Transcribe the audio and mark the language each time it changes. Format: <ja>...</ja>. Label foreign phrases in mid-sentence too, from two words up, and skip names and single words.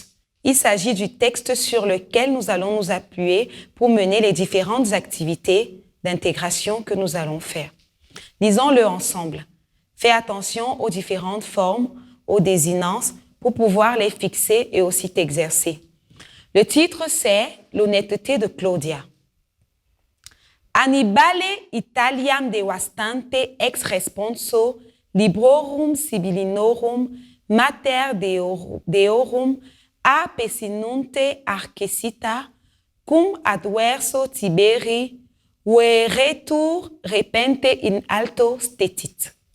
<fr>Il s'agit du texte sur lequel nous allons nous appuyer pour mener les différentes activités d'intégration que nous allons faire. Lisons-le ensemble. Fais attention aux différentes formes, aux désinences, pour pouvoir les fixer et aussi t'exercer. Le titre, c'est « L'honnêteté de Claudia ».</fr> <la>Annibale Italiam devastante ex responso librorum sibyllinorum mater deorum a pesinunte arcesita cum adverso Tiberi veretur repente in alto stetit.</la>